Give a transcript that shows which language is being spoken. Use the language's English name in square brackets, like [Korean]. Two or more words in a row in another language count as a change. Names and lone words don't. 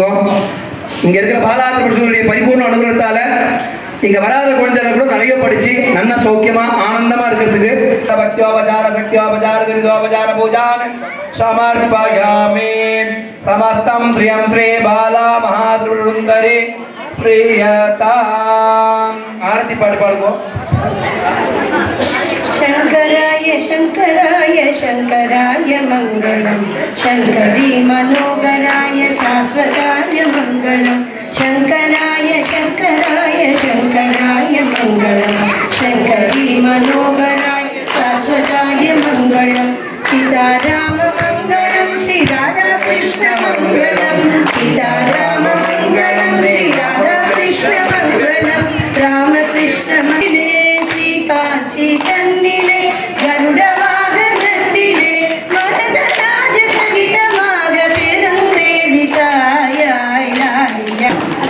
[Tamil] இங்க இருக்கிற பாலாத்திர புருஷனுடைய பரிபூர்ண அனுகிரகத்தால இங்க வராத குழந்தைகளை கூட நிறைய படிச்சு நல்ல சௌக்கியமா ஆனந்தமா இருக்கிறதுக்கு [Sanskrit] भक्त्युपचार शक्त्युपचार दुरितोपचार पूजान् समर्पयामि. समस्तं श्रियं श्री बाला महात्रिपुरसुन्दरी प्रीयताम्. [Tamil] ஆரத்தி பாட்டு பாடுங்க. [Sanskrit] शंकराय शंकराय शंकराय मंगलम शंकरी मनोहराय शाश्वताय मंगलम शंकराय शंकराय शंकराय मंगलम शंकरी मनोहराय शाश्वताय मंगलम सीताराम मंगलम श्री राधा कृष्ण मंगलम सीताराम मंगलम श्री राधा कृष्ण मंगलम राम कृष्ण मंगले श्री कांची [Tamil] கன்னிலே கருட வாகனத்திலே [Sanskrit] वरदराज [Tamil] சகிதமாக பெருந்தேவிதாயாய் லாலியா